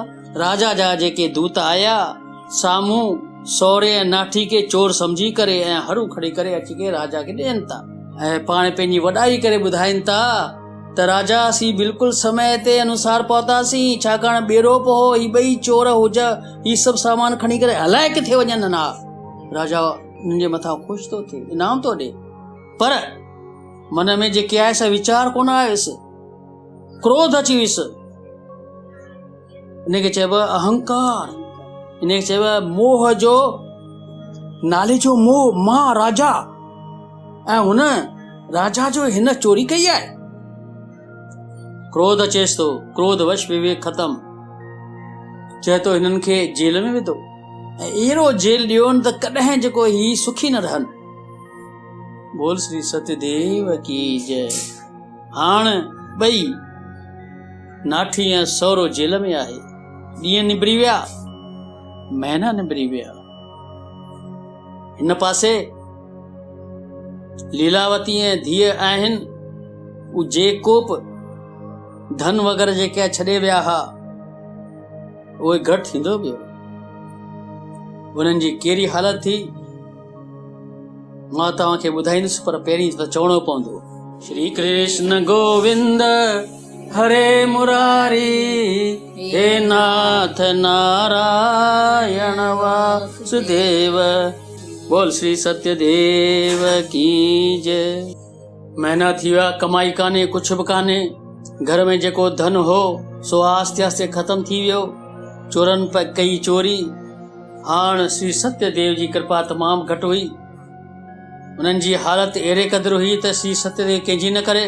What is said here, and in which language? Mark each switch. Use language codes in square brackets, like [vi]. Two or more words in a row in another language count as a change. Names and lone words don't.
[sd] राजा जा जेके दूत आया साम्हूं सहुरे ऐं नाठी खे चोर सम्झी करे ऐं हरू खणी करे अची करे राजा खे ॾियनि था ऐं पाण पंहिंजी वॾाई करे ॿुधाइनि था त राजा असीं बिल्कुलु समय ते अनुसार पहुतासीं, छाकाणि ॿेड़ो पो ही ॿई चोर हुजा ही सभु सामान खणी करे हलाए किथे वञनि ना। राजा हुननि जे मथां ख़ुशि थो थिए, इनाम थो ॾे, पर मन में जेके आहे सा वीचार कोन आयुसि, क्रोध अची वियुसि, इनखे चइबो अहंकार, इनखे चइबो मोह जो नाले जो मोह, मां राजा ऐं हुन राजा जो हिन चोरी कई आहे। क्रोध अचेसि थो, क्रोध वश विवेक ख़तम, चए थो हिननि खे जेल में विधो ऐं अहिड़ो जेल ॾियोनि त कॾहिं जेको ही सुखी न रहनि। [hi] बोल श्री सत्यदेव की जय। [sd] हाणे ॿई नाठी ऐं सहुरो जेल में आहे, ॾींहं निबिरी विया, महीना निबिरी विया। हिन पासे लीलावती ऐं धीअ आहिनि उ जेको बि धन वग़ैरह जेके छॾे विया हुआ उहे घटि थींदो पियो। उन्हनि जी कहिड़ी हालत थी मां तव्हांखे ॿुधाईंदुसि, पर पहिरीं त चवणो पवंदो। [sa] श्री कृष्ण गोविंद हरे मुरारी, हे नाथ नारायण वासुदेव, [hi] बोल श्री सत्यदेव की जय। [sd] महीना थी विया, कमाई कान्हे, कुछ बि कान्हे। घर में जेको धन हो सो आस्ते आस्ते ख़त्म थी वियो। चोरनि कई चोरी। हाणे श्री सत्यदेव जी कृपा तमामु घटि हुई। उन्हनि जी हालत अहिड़े क़दुरु हुई त श्री सत्यदेव कंहिंजी न करे।